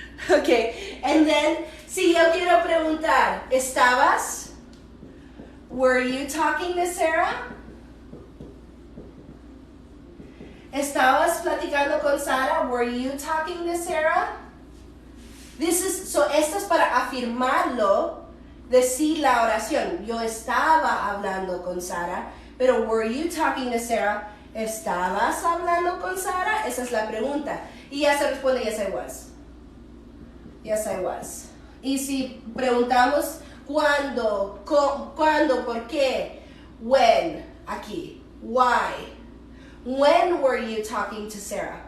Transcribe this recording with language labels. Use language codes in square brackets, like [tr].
[en] Okay, and then, [es] si yo quiero preguntar, ¿estabas? [en] Were you talking to Sarah? [es] ¿Estabas platicando con Sarah? [en] Were you talking to Sarah? [es] So esto es para afirmarlo, decir la oración. Yo estaba hablando con Sarah, pero [en] were you talking to Sarah? [es] ¿Estabas hablando con Sarah? Esa es la pregunta. Y ya se responde, [en] yes, I was. Yes, I was. [es] Y si preguntamos cuándo, cuándo, por qué, when, aquí, why. [en] When were you talking to Sarah?